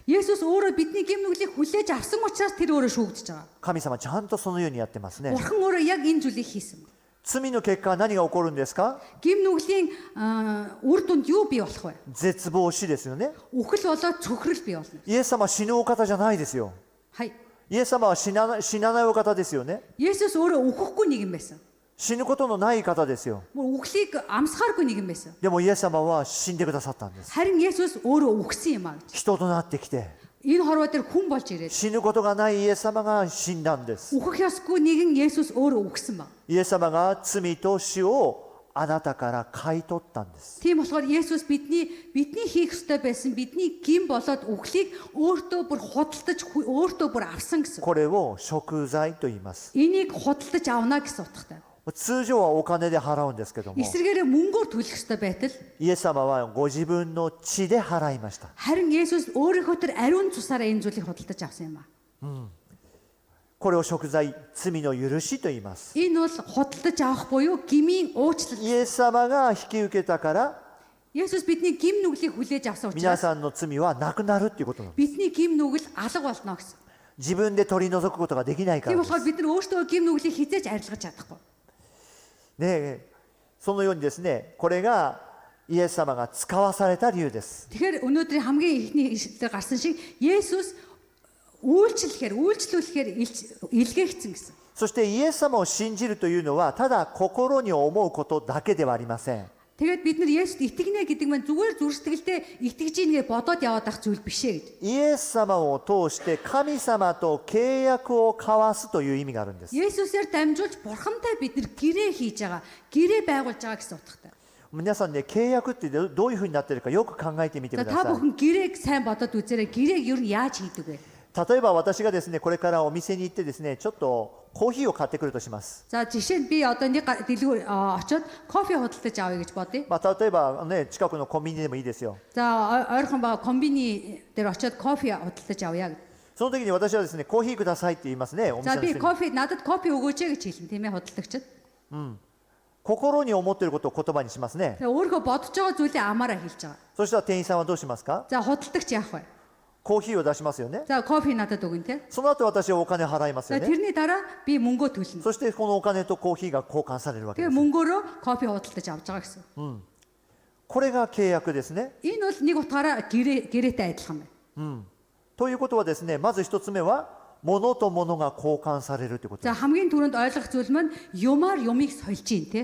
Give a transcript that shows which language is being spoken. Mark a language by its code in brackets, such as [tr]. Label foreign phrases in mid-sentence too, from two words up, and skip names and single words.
[mn] Есүс өөрөө бидний гим нүглийг хүлээж авсан учраас тэр өөрөө шүүгдэж байгаа. [ja] 神様ちゃんとそのようにやってますね。 [mn] Бурхан өөрөө яг энэ зүйлийг хийсэн. [ja] 罪の結果何が起こるんですか？ [mn] Гим нүглийн үр дүнд юу бий болох вэ? [ja] 絶望死ですよね。 [mn] Үхэл болоод цөхрөл бий болно. [ja] イエス様は死ぬお方じゃないですよ。 Хай. イエス様は死なないお方ですよね。 [mn] Есүс өөрөө үхэхгүй нэг юм байсан. [ja] 死ぬことのない方ですよ。 [mn] Мөр үхлийг амсгааргүй нэг юм байсан. [ja] でもイエス様は死んでくださったんです。 [mn] Харин Есүс өөрөө үхсэн юм аа гэж. [ja] 人となってきて [mn] Энэ хорвоо дээр хүн болж ирээд [ja] 死ぬことがないイエス様が死んだんです。 [mn] үхэх ёсгүй нэгэн Есүс өөрөө үхсэн ба. [ja] イエス様が罪と死をあなたから買い取ったんです。 [mn] Тийм болохоор Есүс бидний хийх ёстой байсан бидний гим болоод үхлийг өөртөө бүр худалдаж өөртөө бүр авсан гэсэн. [ja] これを贖罪と言います。 [mn] Энийг худалдаж авна гэсэн утгатай. [ja] 通常はお金で払うんですけども、 [mn] Эсвэргээрээ мөнгөөр төлөх ёстой байтал [ja] イエス様はご自分の血で払いました。 [mn] харин Есүс өөрийнхөө тэр ариун цусаараа энэ зүйлийг худалдаж авсан юм аа. [ja] これを贖罪、罪の許しと言います。 [mn] Энэ бол худалдаж авах буюу гмийн уучлал. [ja] イエス様が引き受けたから、 [mn] Есүс бидний гим нүглийг хүлээж авсан [ja] 皆 [mn] учраас [ja] さんの罪はなくなるっていうことなんです。 [mn] бидний гим нүгэл алга болно гэсэн. [ja] 自分で取り除くことができないか [mn] Тийм [ja] らです。 [mn] болохоор бид нар өөрсдөө гим нүглийг хизээж арилгаж чадахгүй. [ja] ねえ、そのようにですね、これがイエス様が使わされた理由です。 [mn] Тэгэхээр өнөөдрийн хамгийн ихний ишлэлээр гарсан шиг Есүс үйлчлүүлэхээр илгээгдсэн гэсэн. [ja] そしてイエス様を信じるというのはただ心に思うことだけではありません。 [mn] Тэгээд бид нар Есүст итгэнэ гэдэг маань зүгээр зүрхсэтгэлдээ итгэж ийнгээ бодоод яваад ах зүйл биш ээ гэж. [ja] イエス様を通して神様と契約を交わすという意味があるんです。 [mn] Есүсээр дамжуулж бурхантай бид нар гэрээ хийж байгаа, гэрээ байгуулж байгаа гэсэн утгатай. [ja] 皆さんね、契約ってどういうふうになっているかよく考えてみてく [mn] За [ja] だ [mn] та [ja] さい。 [mn] бүхэн гэрээг сайн бодоод үзээрэй. Гэрээг юу нь яаж хийдэг вэ? [ja] 例えば私がですね、これからお店に行ってですね、ちょっとコーヒーを買ってくるとします。 [mn] За жишээ нь би одоо нэг дэлгүүр очоод кофе худалдаж авъя гэж бодъё. [ja] 例えばね、近くのコンビニでもいいですよ。 [mn] За ойрхон байгаа комбини дээр очоод кофе худалдаж авъя гэж. [ja] その時に私はですね、コーヒーくださいって言いますね、お店 [mn] За [ja] の [mn] би [ja] 人に。 [mn] кофе надад кофе өгөөч гэж хэлнэ тийм ээ худалдагчид. [ja] 心に思っていることを言葉にしますね。 [mn] Тэгээ өөрөө бодож байгаа зүйлээ амаараа хэлж байгаа. [ja] そしたら店員さんはどうしますか？ [mn] За худалдагч яах вэ? [ja] コーヒーを出しますよね。 [mn] За кофе надад өгнө тийм. [ja] その後私はお金払います [mn] За [ja] よね。 [mn] тэрний дараа би мөнгөө төлнө. [ja] そしてこのお金とコーヒーが交換されるわけで [mn] Тэгээ [ja] す。 [mn] мөнгөөрөө кофе худалдаж авч байгаа гэсэн. [ja] これが契約ですね。 [mn] Энэ бол нэг утгаараа гэрээтэй адилхан байна. [ja] ということはですね、まず一つ目は物と物が交換されるということで [mn] За [ja] す。 [mn] хамгийн түрүүнд ойлгох зүйл маань юмар юмыг сольж ийн тийм.